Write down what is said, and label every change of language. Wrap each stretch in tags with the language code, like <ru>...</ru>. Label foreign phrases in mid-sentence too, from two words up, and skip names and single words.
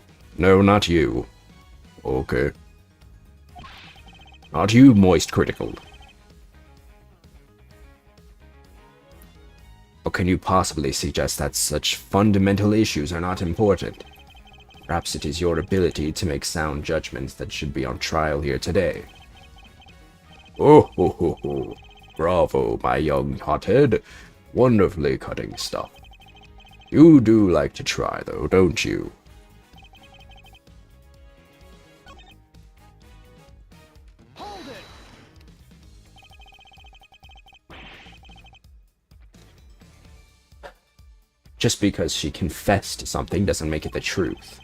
<en>No, not you. Okay. Not you, moist critical. How can you possibly suggest that such fundamental issues are not important? Perhaps it is your ability to make sound judgments that should be on trial here today. Oh ho ho ho. Bravo, my young hothead. Wonderfully cutting stuff. You do like to try, though, don't you? Just because she confessed to something doesn't make it the truth.</en>